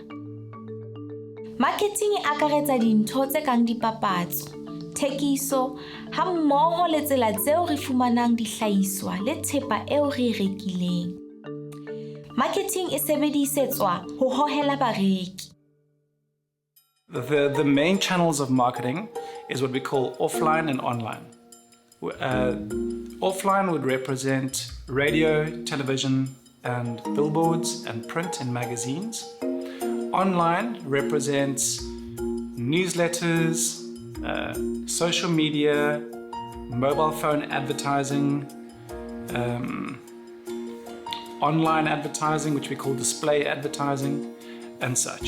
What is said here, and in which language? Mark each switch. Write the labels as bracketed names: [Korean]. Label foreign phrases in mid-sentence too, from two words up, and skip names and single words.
[Southern Sotho] Marketing e akaretsa dintho tse kang dipapatso, thekiso, ha mmoho le tsela tseo re fumanang dihlahiswa le thepa eo re rekileng. Marketing e sebedisetswa ho hohela bareki. [English] The main channels of marketing is what we call offline and online. Offline would represent radio, television, and billboards and print and magazines. Online represents newsletters, social media, mobile phone advertising, online advertising, which we call display advertising, and such.